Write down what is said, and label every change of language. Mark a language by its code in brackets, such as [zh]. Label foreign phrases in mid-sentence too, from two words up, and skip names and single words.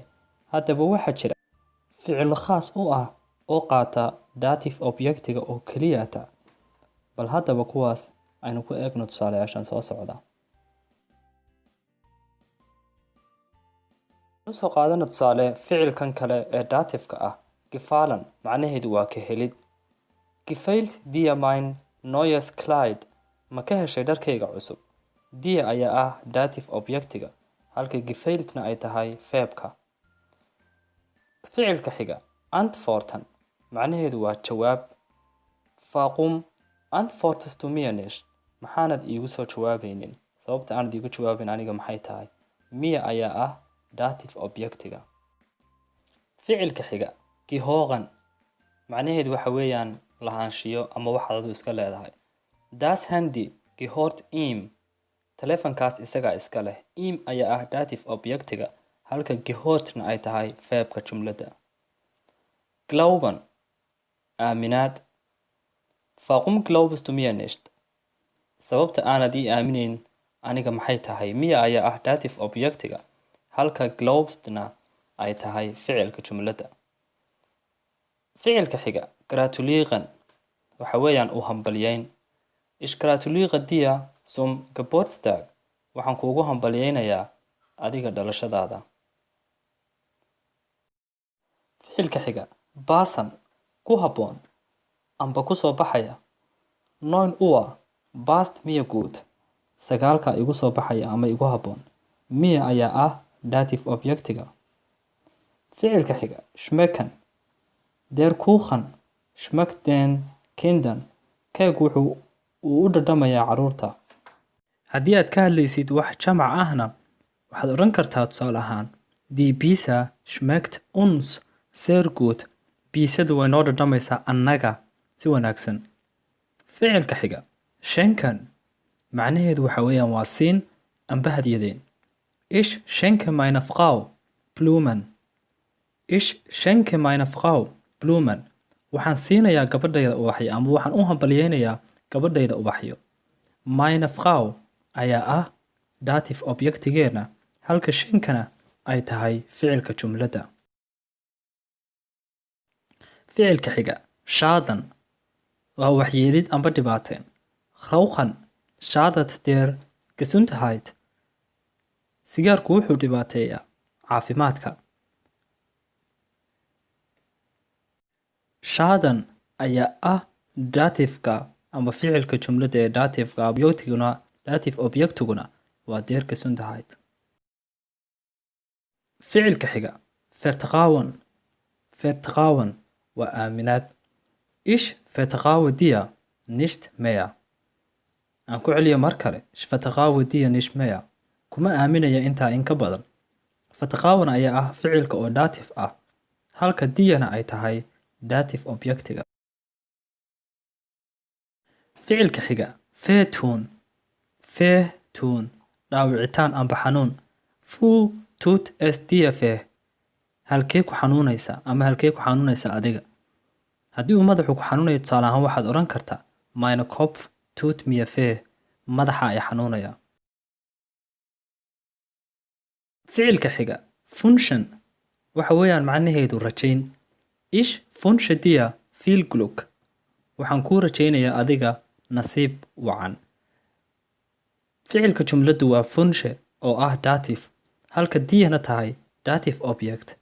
[so] Haddaba waxaa jira ficil khaas u ah oo qaata datif objectiga oo keliyata. Bal haddaba kuwaas aynu ku eegno tusaalayaashan soo socda. Soo qaadano tusaale ficilkan kale ee datifka ah. Gefallen macnaheedu waa ka helid. [de] Gefällt dir mein neues Kleid? [so] Ma ka heshay dharkayga cusub? Dir ayaa ah datif objectiga, halka gefälltna ay tahay feebka. Ficilka xiga antworten macnaheedu waa jawaab. [de] Warum antwortest du mir nicht? [so] Maxaanad iigu soo jawaabaynin? Sababta aanad iigu jawaabin aniga maxay tahay? Mir ayaa ah datif objectiga. Ficilka xiga gehören macnaheedu waxa weeyaan lahaanshiyo ama waxaad adigu iska leedahay. [de] Das Handy gehört ihm. [so] Telefonkaas isagaa iska leh. Ihm ayaa ah datif objectiga, halka gehörtna ay tahay feebka jumladda. Glauben aaminaad. [de] Warum glaubst du mir nicht? [so] Sababta aanad ii aaminin aniga maxay tahay? Mir ayaa ah datif objectiga, halka glaubstna ay tahay ficilka jumladda. Ficilka xiga gratulieren waxa weeyaan u hambalyeyn. [de] Ich gratuliere dir zum Geburtstag. [so] Waxaan kuugu hambalyeynayaa adiga dhalashadaada. Ficilka xiga passen ku habboon amba ku soo baxaya. [de] 9 Uhr passt mir gut. [so] Sagaalka igu soo baxaya ama igu habboon. Mir ayaa ah datif objectiga. Ficilka xiga schmecken. [de] Der Kuchen schmeckt den Kindern. [so] Keeg wuxuu u dhadhamayaa carruurta. Haddii aad ka hadlaysid wax jamac ahna waxaad odhan kartaa tusaale ahaan [de] Die Pizza schmeckt uns sehr gut. [so] Pizzadu way noo dhadhamaysaa annaga si wanaagsan. Ficilka xiga schenken macnaheedu waxa weeyaan waa siin amba hadiyadeen. [de] Ich schenke meiner Frau Blumen. Ich schenke meiner Frau Blumen. [so] Waxaan siinayaa gabadhayda ubaxyo ama waxaan u hambalyeynayaa gabadhayda ubaxyo. [de] Meine Frau [so] ayaa ah datif objectigeena, halka shenkana ay tahay ficilka jumladda. Ficilka xiga schaden waa waxyeelid amba dhibaateen. [de] Rauchen schadet der Gesundheit. [so] Sigaarku wuxuu dhibaateeyaa caafimaadka. Schaden ayaa ah datifka ama ficilka jumladda ee datifka objectiguna datif objectiguna waa [de] der Gesundheit. [so] Ficilka xiga vertrauen. Vertrauen waa aaminaad. [de] Ich vertraue dir nicht mehr. [so] Aan ku celiyo mar kale. [de] Ich vertraue dir nicht mehr. [so] Kuma aaminaya intaa in ka badan. Vertrauen ayaa ah ficilka oo datif ah, halka diana ay tahay datif objectiga. Ficilka xiga feetun. Feetun dhaawicitaan amba xanuun. [de] Fu tut es dir weh. [so] Halkee ku xanuunaysa ama halkee ku xanuunaysa adiga. Haddii uu madaxu ku xanuunayo tusaale ahaan waxaad odhan kartaa [de] meine Kopf tut mir weh. [so] Madaxa ay xanuunaya. Ficilka xiga function waxa weeyaan macnaheedu rajayn. [de] Ich wünsche dir viel Glück. [so] Waxaan kuu rajaynayaa adiga nasiib wacan. Ficilka jumladdu waa wünsche oo ah datif, halka diana tahay datif object.